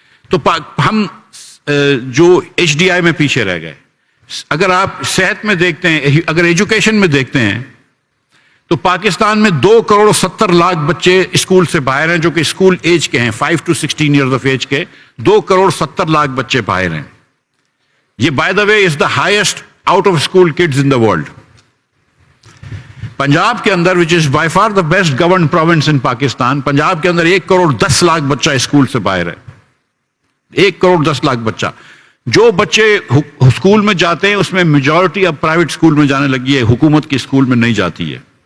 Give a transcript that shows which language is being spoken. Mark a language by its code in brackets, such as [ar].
[ur] تو ہم جو ایچ ڈی آئی میں پیچھے رہ گئے. اگر آپ صحت میں دیکھتے ہیں، اگر ایجوکیشن میں دیکھتے ہیں، تو پاکستان میں 2,70,00,000 بچے اسکول سے باہر ہیں، جو کہ اسکول ایج کے ہیں، 5 to 16 ایئرز آف ایج کے 2,70,00,000 بچے باہر ہیں. [en] یہ by the way is the highest out of school kids in the world. [ur] Punjab کے اندر [en] which is by far the best governed province in Pakistan, [ur] پنجاب کے اندر 1,10,00,000 بچہ اسکول سے باہر ہے. 1,10,00,000 بچہ. جو بچے اسکول میں جاتے ہیں اس میں میجورٹی اب پرائیویٹ اسکول میں جانے لگی ہے، حکومت کی اسکول میں نہیں جاتی ہے.